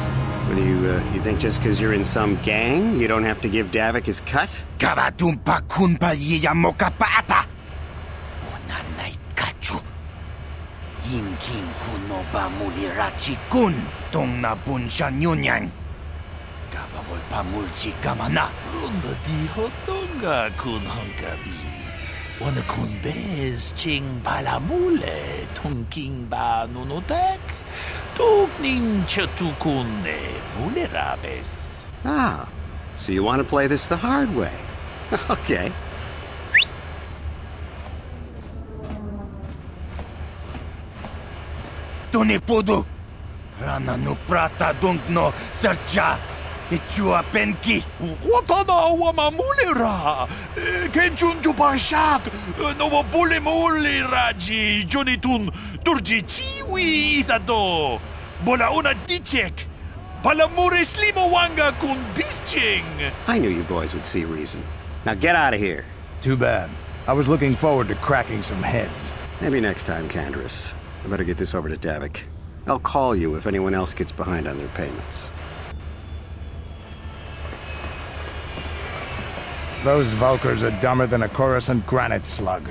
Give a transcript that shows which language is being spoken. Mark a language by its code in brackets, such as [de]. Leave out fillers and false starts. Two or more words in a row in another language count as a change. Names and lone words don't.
[en] What do you think just because you're in some gang, you don't have to give Davik his cut? Kavatumpa kunpa yiyamoka paata! Bonanay kachu. Yinkin kuno ba mulirachi kun tong na bunsha nyunyang. Kavavol pa mulchi kamana. Runda dijo tonga kun honkabi. Wana kun bez ching palamule tongking ba nunotek. Tugning chatukunde mulerabes. Ah, so you want to play this the hard way. Okay. Tunipudu. Rana no prata dunkno sercha. Ichua penki. Watana wama mulera. Kenchunju bashak. No bule muli raji. Jonitun turji chiwi itado. Bola una dichek. Palamure slimo wanga kun bisching. I knew you boys would see reason. Now get out of here. Too bad. I was looking forward to cracking some heads. Maybe next time, Canderous. I better get this over to Davik. I'll call you if anyone else gets behind on their payments. Those Vulkars are dumber than a Coruscant granite slug.